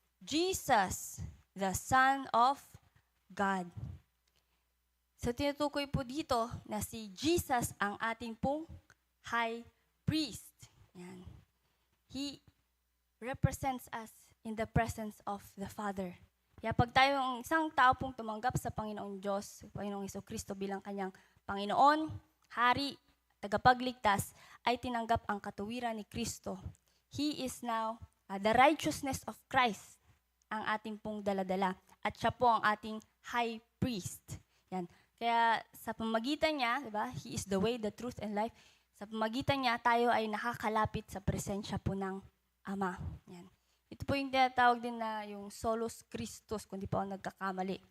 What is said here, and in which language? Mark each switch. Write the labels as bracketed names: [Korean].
[English] Jesus, the Son of God. [Filipino] So tinutukoy po dito na si Jesus ang ating pong high priest. Yan. [English] He represents us in the presence of the Father. [Filipino] Kaya pag tayong isang tao pong tumanggap sa Panginoong Diyos, Panginoong Jesucristo bilang kanyang Panginoon, Hari, tagapagligtas, ay tinanggap ang katuwiran ni Kristo. [English] He is now the righteousness of Christ, [Filipino] ang ating pong daladala. At siya po ang ating high priest. Yan. Kaya sa pamagitan niya, di ba, [English] He is the way, the truth, and life. [Filipino] Sa pamagitan niya, tayo ay nakakalapit sa presensya po ng Ama. Yan. Ito po yung tinatawag din na yung solus Christus, kung di pa ako nagkakamali.